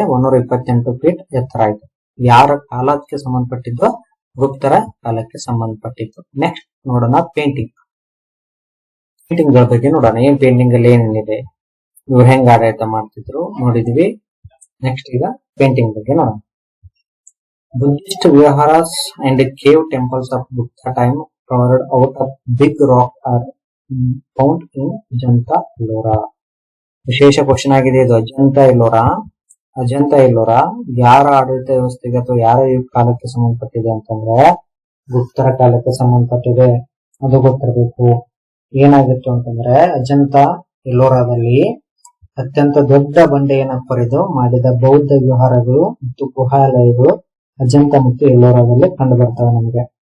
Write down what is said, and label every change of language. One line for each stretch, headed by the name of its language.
Kannada: 128 feet ಎತ್ತರ ಇದೆ. ಯಾರ ಕಾಲಕ್ಕೆ ಸಂಬಂಧಪಟ್ಟಿದ್ದು? ಗುಪ್ತರ ಕಾಲಕ್ಕೆ ಸಂಬಂಧಪಟ್ಟಿದ್ದು. ನೆಕ್ಸ್ಟ್ ನೋಡೋಣ ಪೇಂಟಿಂಗ್. ಪೇಂಟಿಂಗ್ ಗಳ ಬಗ್ಗೆ ನೋಡೋಣ. ಏನ್ ಪೇಂಟಿಂಗ್ ಅಲ್ಲಿ ಏನೇನಿದೆ, ಇವ್ರು ಹೆಂಗ್ ಆಡಳಿತ ಮಾಡ್ತಿದ್ರು ನೋಡಿದ್ವಿ. ನೆಕ್ಸ್ಟ್ ಈಗ ಪೇಂಟಿಂಗ್ ಬಗ್ಗೆ ನೋಡೋಣ.
English: Buddhist viharas and cave temples of Gupta time carved out of big rock are found in Ajanta Ellora.
Kannada: ವಿಶೇಷ ಕ್ವಶನ್ ಆಗಿದೆ ಇದು. ಅಜಂತ ಎಲ್ಲೋರಾ, ಅಜಂತ ಎಲ್ಲೋರಾ ಯಾರ ಆಡಳಿತ ವ್ಯವಸ್ಥೆಗೆ ಅಥವಾ ಯಾರ ಕಾಲಕ್ಕೆ ಸಂಬಂಧಪಟ್ಟಿದೆ ಅಂತಂದ್ರೆ ಗುಪ್ತರ ಕಾಲಕ್ಕೆ ಸಂಬಂಧಪಟ್ಟಿದೆ. ಅದು ಗೊತ್ತಿರಬೇಕು. ಏನಾಗಿತ್ತು ಅಂತಂದ್ರೆ ಅಜಂತ ಎಲ್ಲೋರಾದಲ್ಲಿ ಅತ್ಯಂತ ದೊಡ್ಡ ಬಂಡೆಯನ್ನು ಕೊರೆದು ಮಾಡಿದ ಬೌದ್ಧ ವಿಹಾರಗಳು ಮತ್ತು ಗುಹಾಲಯಗಳು ಅಜಂತ ಮತ್ತು ಎಲ್ಲೋರಾದಲ್ಲಿ ಕಂಡು ಬರ್ತವೆ ನಮಗೆ.